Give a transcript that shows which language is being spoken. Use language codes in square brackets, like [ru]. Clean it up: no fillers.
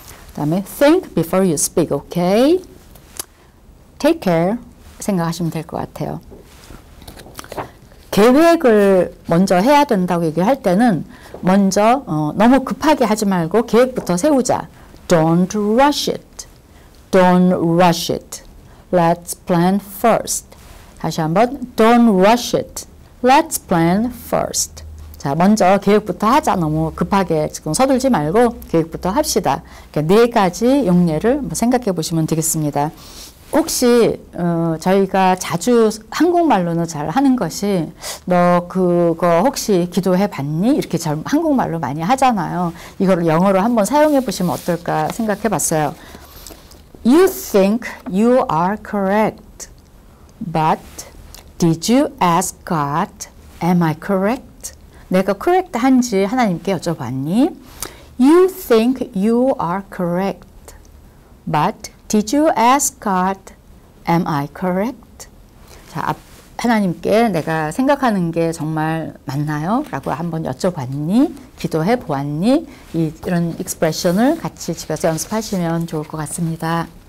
[ko] 그다음에 [en] think before you speak, okay? Take care [ko] 생각하시면 될 것 같아요. 계획을 먼저 해야 된다고 얘기할 때는 먼저 너무 급하게 하지 말고 계획부터 세우자. [en] Don't rush it. Don't rush it. Let's plan first. [ko] 다시 한번 [en] Don't rush it. Let's plan first. [ko] 자, 먼저 계획부터 하자. 너무 급하게 지금 서둘지 말고 계획부터 합시다. 그러니까 네 가지 용례를 생각해 보시면 되겠습니다. 혹시 저희가 자주 한국말로는 잘 하는 것이 너 그거 혹시 기도해 봤니? 이렇게 잘 한국말로 많이 하잖아요. 이거를 영어로 한번 사용해 보시면 어떨까 생각해 봤어요. [en] You think you are correct, but did you ask God, am I correct? [ko] 내가 correct 한지 하나님께 여쭤봤니? [en] You think you are correct, but did you ask God, am I correct? [ko] 자, 하나님께 내가 생각하는 게 정말 맞나요? 라고 한번 여쭤봤니? 기도해 보았니? 이런 익스프레션을 같이 집에서 연습하시면 좋을 것 같습니다.